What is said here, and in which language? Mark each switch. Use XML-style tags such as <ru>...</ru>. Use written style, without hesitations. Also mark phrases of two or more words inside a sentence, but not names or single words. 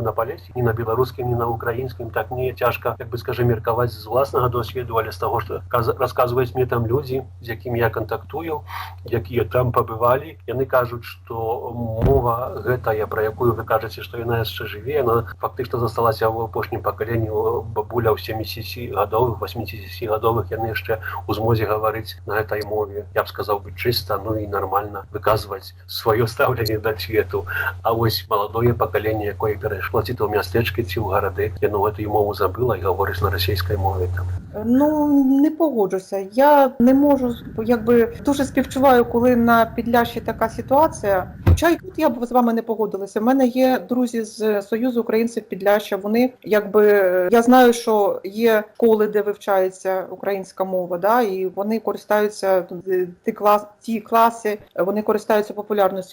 <be>на Палесе, ні на беларускім, ні на украінскім, так мне цяжка, як бы скажем, меркаваць з власнага досведу, але з таго, што расказваюць мне там людзі, з якімі я кантактую, якія там пабывалі, яны кажуць, што мова гэтая, пра якую вы кажаце, што яна яшчэ жыве, яна фактычна засталася ў апошнім пакаленні бабуля ў 70-гадовых, 80-гадовых, яны яшчэ ў змозе гаварыць на гэтай мове, я б сказаў бы чыста, ну і нармальна выказваць сваё стаўленне да свету. А вось маладое пакаленне, якое перайшло ці то ў мястэчкі, ці ў гарады, яно гэтую мову забыла і гаворыць на расійскай мове там.</be> <uk>Ну, не погоджуся. Я не можу, якби, дуже співчуваю, коли на Підляшші така ситуація. Хоча і тут я б з вами не погодилася. У мене є друзі з Союзу українців Підляшшя. Вони, якби, я знаю, що є школи, де вивчається українська мова, да, і вони користаються, ті класи, вони користаються популярністю.</uk>